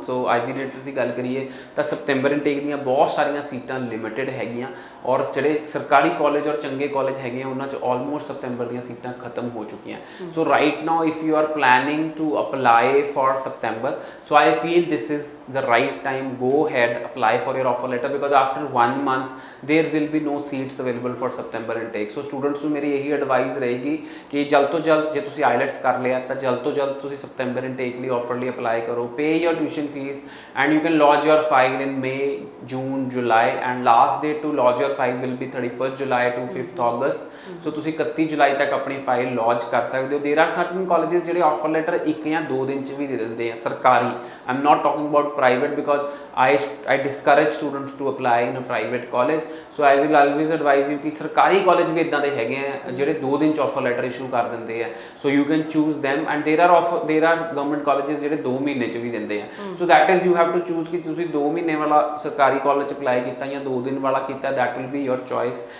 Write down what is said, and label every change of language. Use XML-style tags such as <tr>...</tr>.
<pa>ਸੋ ਅੱਜ ਦੀ ਡੇਟ 'ਚ ਅਸੀਂ ਗੱਲ ਕਰੀਏ ਤਾਂ ਸੈਪਟੈਂਬਰ ਇਨਟੇਕ ਦੀਆਂ ਬਹੁਤ ਸਾਰੀਆਂ ਸੀਟਾਂ ਲਿਮਿਟਿਡ ਹੈਗੀਆਂ, ਔਰ ਜਿਹੜੇ ਸਰਕਾਰੀ ਕਾਲਜ ਔਰ ਚੰਗੇ ਕਾਲਜ ਹੈਗੇ ਆ ਉਹਨਾਂ 'ਚ ਆਲਮੋਸਟ ਸੈਪਟੈਂਬਰ ਦੀਆਂ ਸੀਟਾਂ ਖਤਮ ਹੋ ਚੁੱਕੀਆਂ।</pa> <en>So right now if you are planning to apply for September, so I feel this is the right time. Go ahead, apply for your offer letter because after 1 month there will be no seats available for September intake. So students</en> <pa>ਨੂੰ ਮੇਰੀ ਇਹੀ advice ਰਹੇਗੀ ਕਿ ਜਲਦ ਤੋਂ ਜਲਦ ਜੇ ਤੁਸੀਂ IELTS ਕਰ ਲਿਆ ਤਾਂ ਜਲਦ ਤੋਂ ਜਲਦ ਤੁਸੀਂ ਸੈਪਟੈਂਬਰ ਇਨਟੇਕ ਲਈ ਆਫਰ ਲਈ ਅਪਲਾਈ ਕਰੋ।</pa> <en>pay your tuition fees and you can lodge your file in May, June, July, and last date to lodge your file will be 31st July to 5th August.</en> <pa>ਸੋ ਤੁਸੀਂ 31 ਜੁਲਾਈ ਤੱਕ ਆਪਣੀ file launch ਕਰ ਸਕਦੇ ਹੋ।</pa> <en>there are certain colleges</en> <pa>ਜਿਹੜੇ offer letter 1 ਜਾਂ 2 ਦਿਨ 'ਚ ਵੀ ਦੇ ਦਿੰਦੇ ਆ ਸਰਕਾਰੀ।</pa> <en>I am not talking about private because I discourage students to apply in a private college. So I will always advise you</en> <pa>ਕਿ ਸਰਕਾਰੀ ਕਾਲਜ ਵੀ ਇਦਾਂ ਦੇ ਹੈਗੇ ਆ ਜਿਹੜੇ 2 ਦਿਨ 'ਚ ਆਫਰ ਲੈਟਰ ਇਸ਼ੂ ਕਰ ਦਿੰਦੇ ਆ,</pa> <en>so you can choose them and there are</en> <pa>government colleges ਜਿਹੜੇ 2 ਮਹੀਨੇ 'ਚ ਵੀ ਦਿੰਦੇ ਆ,</pa> <en>so that is you have to choose</en> <pa>ਕਿ ਤੁਸੀਂ 2 ਮਹੀਨੇ ਵਾਲਾ ਸਰਕਾਰੀ ਕਾਲਜ 'ਚ ਅਪਲਾਈ ਕੀਤਾ ਜਾਂ 2 ਦਿਨ ਵਾਲਾ ਕੀਤਾ,</pa> <en>That will be your choice.</en>